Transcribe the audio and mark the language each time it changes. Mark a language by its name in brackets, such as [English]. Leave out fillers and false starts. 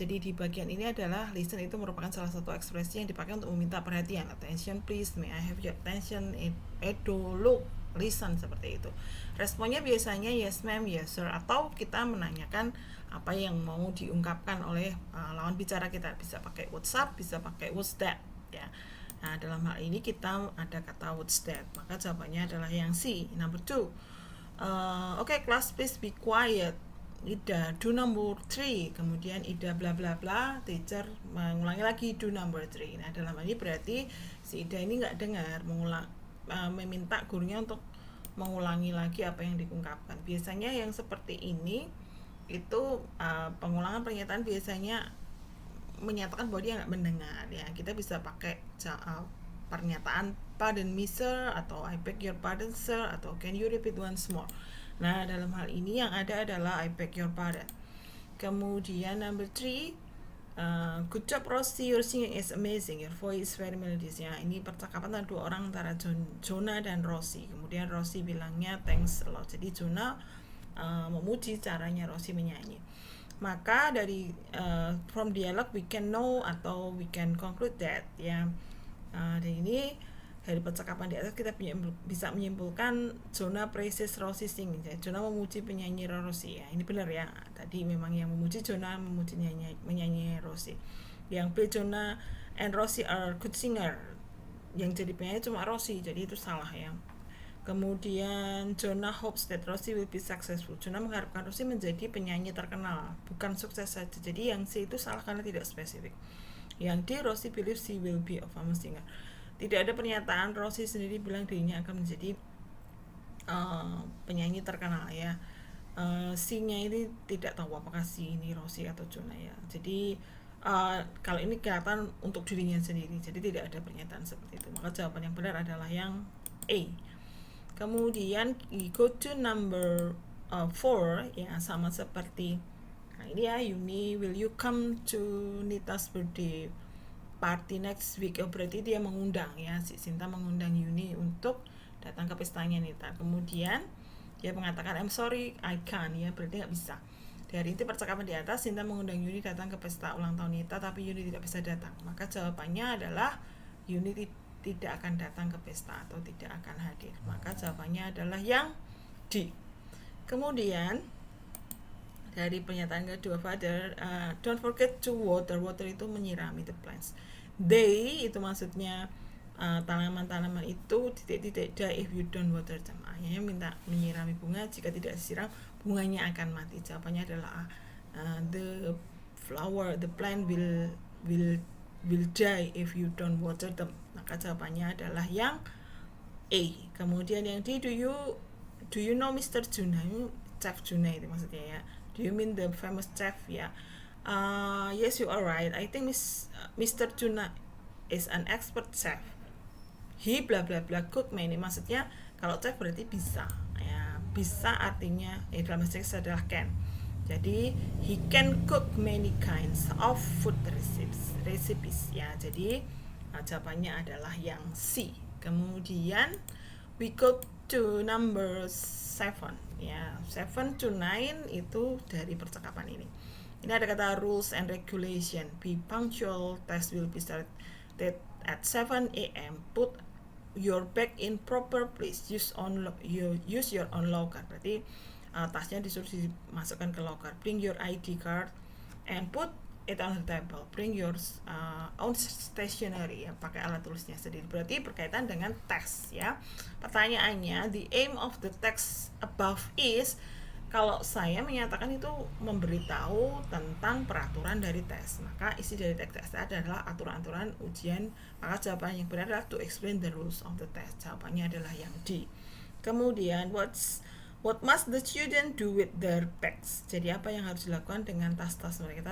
[Indonesian] Jadi di bagian ini adalah listen itu merupakan salah satu ekspresi yang dipakai untuk meminta perhatian. [English] Attention please, may I have your attention, Edo, look, listen, [Indonesian] seperti itu. Responnya biasanya [English] yes ma'am, yes sir, [Indonesian] atau kita menanyakan apa yang mau diungkapkan oleh lawan bicara kita. Bisa pakai [English] what's up, [Indonesian] bisa pakai [English] what's that [Indonesian] ya. Nah, dalam hal ini kita ada kata [English] what's that, [Indonesian] maka jawabannya adalah yang C, number 2. [English] Okay, class please be quiet. Ida, do number 3. [Indonesian] Kemudian Ida bla bla bla, teacher mengulangi lagi [English] do number 3. [Indonesian] Nah, dalam hal ini berarti si Ida ini nggak dengar, meminta gurunya untuk mengulangi lagi apa yang diungkapkan. Biasanya yang seperti ini itu pengulangan pernyataan biasanya menyatakan bahwa dia nggak mendengar ya. Kita bisa pakai pernyataan [English] pardon me sir, atau I beg your pardon sir, atau can you repeat once more. [Indonesian] Nah, dalam hal ini yang ada adalah [English] I beg your pardon. [Indonesian] Kemudian [English] number 3, good job Rosie, your singing is amazing, your voice is very melodious ya. [Indonesian] Ini percakapan antara dua orang, antara Jonah dan Rosie. Kemudian Rosie bilangnya [English] thanks a lot. [Indonesian] Jadi Jonah memuji caranya Rosie menyanyi. Maka dari [English] from dialog we can know atau we can conclude that ya. [Indonesian] Dan ini dari percakapan di atas kita bisa menyimpulkan [English] Jonah praises Rosie singing. [Indonesian] Jonah memuji penyanyi Rosie ya. Ini benar ya. Tadi memang yang memuji Jonah memuji menyanyi Rosie. Yang B, [English] Jonah and Rosie are good singer. [Indonesian] Yang jadi penyanyi cuma Rosie. Jadi itu salah ya. Kemudian [English] Jonah hopes that Rosie will be successful. [Indonesian] Jonah mengharapkan Rosie menjadi penyanyi terkenal, bukan sukses saja. Jadi yang C itu salah karena tidak spesifik. Yang D, [English] Rosie believes she will be a famous singer. [Indonesian] Tidak ada pernyataan Rosie sendiri bilang dirinya akan menjadi penyanyi terkenal ya. C-nya ini tidak tahu apakah C ini Rosie atau Jonah ya. Jadi kalau ini kelihatan untuk dirinya sendiri. Jadi tidak ada pernyataan seperti itu. Maka jawaban yang benar adalah yang A. Kemudian [English] go to number 4 [Indonesian] ya, sama seperti ini ya. [English] Yuni, will you come to Nita's birthday party next week? [Indonesian] Berarti dia mengundang ya, si Sinta mengundang Yuni untuk datang ke pestanya Nita. Kemudian dia mengatakan [English] I'm sorry I can't [Indonesian] ya, berarti nggak bisa. Dari itu percakapan di atas, Sinta mengundang Yuni datang ke pesta ulang tahun Nita, tapi Yuni tidak bisa datang. Maka jawabannya adalah Yuni tidak akan datang ke pesta atau tidak akan hadir. Maka jawabannya adalah yang D. Kemudian dari pernyataan kedua, [English] Father, don't forget to water. [Indonesian] Water itu menyirami [English] the plants. [Indonesian] They itu maksudnya tanaman-tanaman itu titik-titik [English] die if you don't water them. [Indonesian] Ayahnya minta menyirami bunga, jika tidak disiram bunganya akan mati. Jawabannya adalah A. [English] The plant will die if you don't water them. [Indonesian] Maka jawabannya adalah yang A. Kemudian yang D, [English] do you know Mr. Juna? Chef Juna [Indonesian] itu maksudnya [English] ya. Do you mean the famous chef ya? Yes, you are right. I think Mr. Juna is an expert chef. He bla bla bla cook many. [Indonesian] Maksudnya kalau chef berarti bisa ya. Bisa artinya dalam bahasa Inggris adalah can. Jadi [English] he can cook many kinds of food recipes ya. [Indonesian] Jadi jawabannya adalah yang C. Kemudian [English] we go to number 7 [Indonesian] ya. 7 to 9 itu dari percakapan ini. Ini ada kata [English] rules and regulation. Be punctual. Test will be started at 7 a.m. Put your bag in proper place. Use your own locker. [Indonesian] Berarti tasnya disuruh dimasukkan ke locker. [English] Bring your ID card and put it on the table. Bring your own stationery ya, [Indonesian] pakai alat tulisnya sendiri. Berarti berkaitan dengan tes ya. Pertanyaannya, [English] the aim of the text above is, [Indonesian] kalau saya menyatakan itu memberitahu tentang peraturan dari tes, maka isi dari teks adalah aturan-aturan ujian. Maka jawaban yang benar adalah [English] to explain the rules of the test. [Indonesian] Jawabannya adalah yang D. [English] Kemudian what must the student do with their bags? [Indonesian] Jadi apa yang harus dilakukan dengan tas-tas mereka?